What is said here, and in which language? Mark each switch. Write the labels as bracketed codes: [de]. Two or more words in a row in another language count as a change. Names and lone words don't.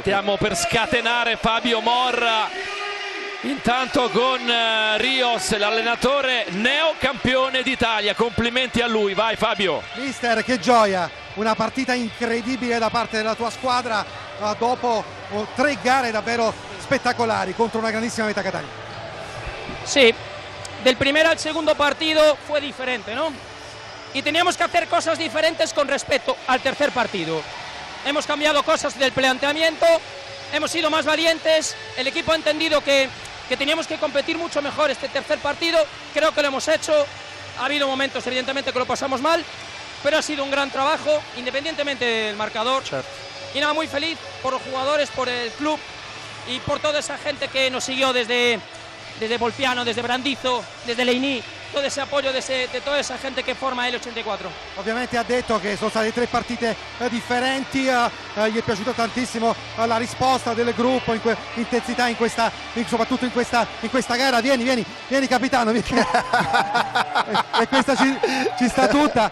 [it] Stiamo per scatenare Fabio Morra. Intanto con Rios, l'allenatore neocampione d'Italia, complimenti a lui, vai Fabio. Mister, che gioia, una partita incredibile da parte della tua squadra dopo 3 gare davvero spettacolari contro una grandissima Meta Catania. [es] Sí, del primero al segundo partido fue diferente, ¿no? Y teníamos que hacer cosas diferentes con respecto al tercer partido. Hemos cambiado cosas del planteamiento, hemos sido más valientes, el equipo ha entendido que teníamos que competir mucho mejor este tercer partido, creo que lo hemos hecho, ha habido momentos evidentemente que lo pasamos mal, pero ha sido un gran trabajo, independientemente del marcador. [it] Certo. [es] Y nada, muy feliz por los jugadores, por el club y por toda esa gente que nos siguió desde Volpiano, desde Brandizo, desde Leini, todo ese apoyo de toda esa gente che forma L84. [it] Ovviamente ha detto che sono state 3 partite differenti, gli è piaciuta tantissimo la risposta del gruppo, intensità soprattutto in questa gara. Vieni capitano, vieni. E questa ci sta tutta.